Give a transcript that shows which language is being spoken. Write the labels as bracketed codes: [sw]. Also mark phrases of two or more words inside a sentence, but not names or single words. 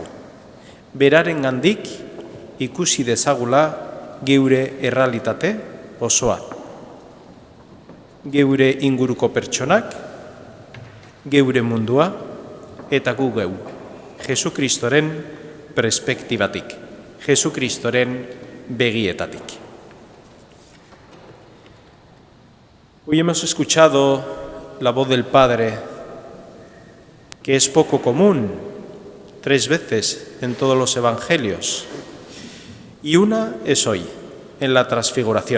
[eu] Beraren gandik ikusi dezagula geure errealitate osoa. Geure inguruko pertsonak, geure mundua eta gu geu. Jesukristoren perspektibatik, Jesukristoren begietatik. [es] Hoy hemos escuchado la voz del Padre, que es poco común, 3 veces en todos los evangelios, y una es hoy, en la transfiguración.